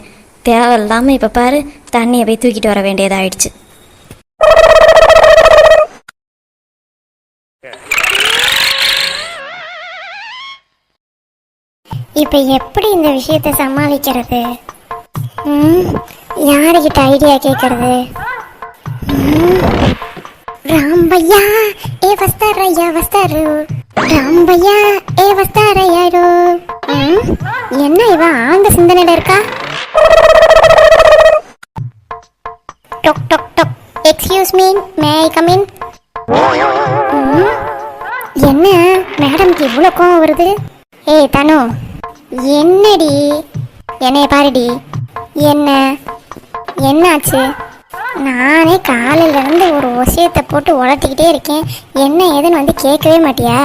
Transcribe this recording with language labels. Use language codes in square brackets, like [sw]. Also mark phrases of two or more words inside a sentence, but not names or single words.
[ta] தேவையில்லாமல் இப்போ பாரு, தண்ணியை போய் தூக்கிட்டு வர வேண்டியதாகிடுச்சு. இப்போ எப்படி இந்த விஷயத்தை சமாளிக்கிறது? யாருக்கிட்ட ஐடியா கேட்கறது? [te] రాంబయ్య ఏ వస్తారయ్యా వస్తారు, రాంబయ్య ఏ వస్తారయ్యారు. [ta] என்ன இவன் ஆழ்ந்த சிந்தனையில இருக்கா? டொக் டொக் டொக். [en] excuse me, may I come in? [ta] என்ன மேடம்க்கு இவ்வளோ கோவம் வருது? ஏய் தனு, என்னடி? என்னைய பாருடி. என்னாச்சு? நானே காலையிலேருந்து ஒரு விஷயத்தை போட்டு உழட்டிக்கிட்டே இருக்கேன், என்ன ஏதுன்னு கேட்கவே மாட்டியா?